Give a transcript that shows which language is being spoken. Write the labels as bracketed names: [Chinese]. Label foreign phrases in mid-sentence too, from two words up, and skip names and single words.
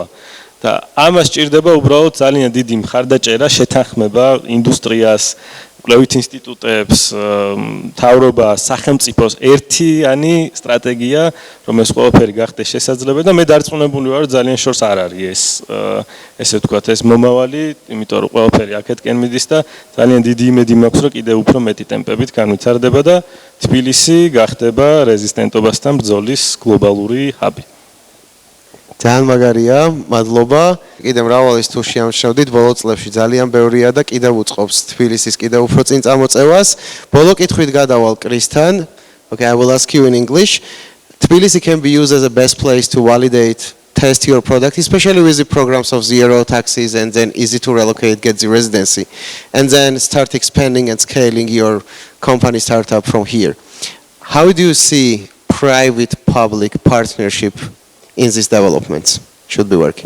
[Georgian] და ამას სჭირდება უბრალოდ ძალიან დიდი მხარდაჭერა, შეთანხმება ინდუსტრიას, კვლევით ინსტიტუტებს, მთავრობას, სახელმწიფოს ერთიანი სტრატეგია, რომ ეს ყველაფერი გახდეს შესაძლებელი და მე დარწმუნებული ვარ, რომ ძალიან შორს არ არის ესე ვთქვათ, ეს მომავალი, იმიტომ რომ ყველაფერი აქეთკენ მიდის და ძალიან დიდი იმედი მაქვს, რომ კიდევ უფრო მეტი ტემპებით განვითარდება და თბილისი გახდება რეზისტენტობასთან ბრძოლის გლობალური ჰაბი. ძალიან მაგარია, მადლობა. კიდევ მრავალი თუ შეამჩნევდით, ბოლო წლებში ძალიან ბევრია და კიდევ უწყობს თბილისის კიდევ უფრო წინ წამოწევას. ბოლო კითხვით გადავალ კრისთან. [English] Okay, I will ask you in English. Tbilisi can be used as a best place to validate, test your product, especially with the programs of zero taxes and then easy to relocate, get the residency, and then start expanding and scaling your company startup from here. How do you see private-public partnership in these developments should be working?